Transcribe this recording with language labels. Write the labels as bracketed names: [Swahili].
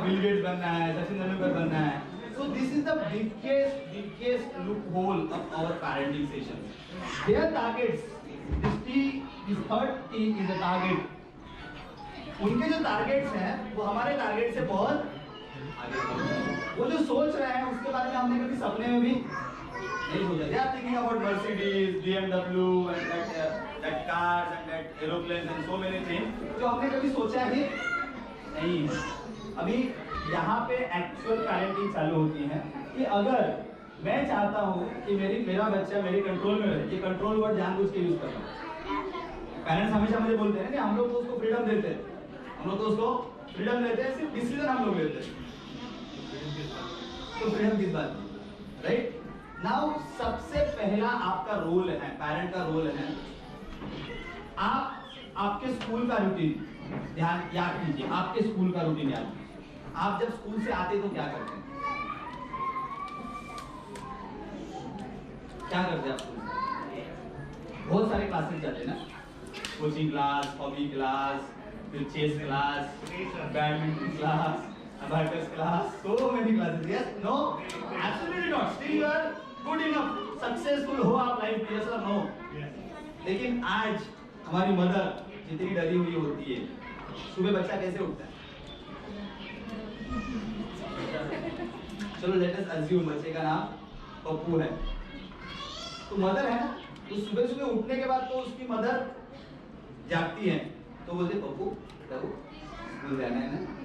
[Hindi] Bill Gates बनना है, सचिन तेंदुलकर बनना है। [English] So this is the biggest loophole of our parenting session. There targets, this T is third T is a target. [Hindi] उनके जो targets हैं वो हमारे टारगेट से बहुत आगे। वो जो सोच रहे हैं उसके बारे में हमने कभी सपने में भी नहीं सोचा। [English] They are thinking about Mercedes, BMW and that cars and that aeroplanes and so many things [Hindi] जो हमने कभी सोचा ही नहीं। अभी यहाँ पे एक्चुअल पेरेंटिंग चालू होती है कि अगर मैं चाहता हूँ कि मेरा बच्चा मेरे कंट्रोल में रहे, ये कंट्रोल वर्ड जानबूझ के यूज कर रहा हूँ। पेरेंट्स हमेशा मुझे बोलते हैं कि हम लोग तो उसको फ्रीडम देते हैं, हम लोग तो उसको फ्रीडम देते हैं, सिर्फ डिसीजन हम लोग लेते हैं। तो फ्रीडम किस बात की, राइट? नाउ सबसे पहला आपका रोल है, पेरेंट का रोल है, आप आपके स्कूल का रूटीन ध्यान याद कीजिए। आपके स्कूल का रूटीन याद कीजिए। आप जब स्कूल से आते तो क्या करते हैं? क्या करते हैं आप स्कूल से? बहुत सारे क्लासेस जाते हैं ना, कोचिंग क्लास, हॉबी क्लास, फिर chess class, badminton class, abacus class, [English] so many classes. Yes, no, absolutely not. Still you are good enough, successful [Hindi] हो आप लाइफ में, [English] yes or no? [Hindi] लेकिन आज हमारी मदर जितनी डरी हुई होती है, सुबह बच्चा कैसे उठता है? चलो [English] let us assume [Hindi] बच्चे का नाम पप्पू है, तो मदर है ना, तो सुबह सुबह उठने के बाद तो उसकी मदर जागती है तो बोलते पप्पू देखो स्कूल जाना है ना।